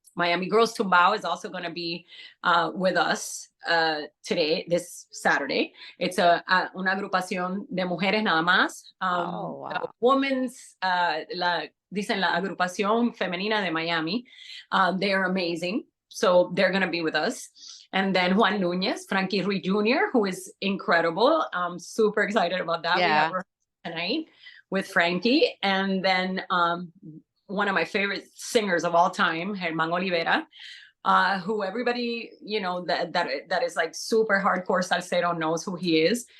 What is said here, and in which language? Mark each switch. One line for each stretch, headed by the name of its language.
English: Miami Girls Tumbao is also going to be with us today, this Saturday.
Spanish: It's una agrupación de mujeres nada más. Women's, dicen la agrupación femenina de Miami.
English: They are amazing. So they're going to be with us. And then Juan Núñez, Frankie Ruiz Jr., who is incredible. I'm super excited about that. Yeah. We have her tonight with Frankie. And then one of my favorite singers of all time, Germán Olivera, who everybody, that is like super hardcore salsero knows who he is.